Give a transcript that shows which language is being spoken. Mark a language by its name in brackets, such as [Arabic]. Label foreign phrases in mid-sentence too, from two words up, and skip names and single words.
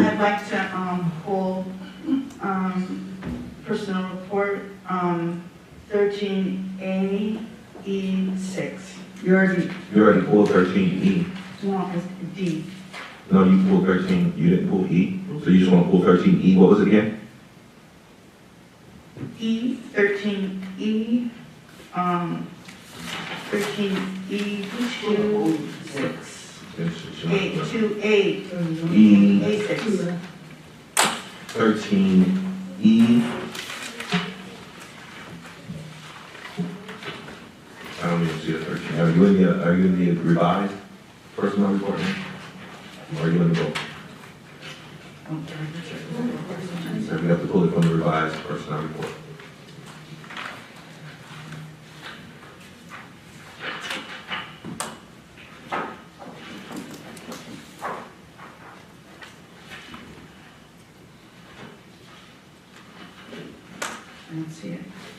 [English] I'd like to pull personnel report 13A, E6. You already, You already pulled 13E. No, it's D. No, you pulled 13, you didn't pull E. So you just want to pull 13E. What was it again? E, 13E, 13E, 2, 2A, E, A6. 13E. I don't even see a 13. Are you in the revised personnel report now? Or are you in the book? So we have to pull it from the revised personnel report. I don't see it.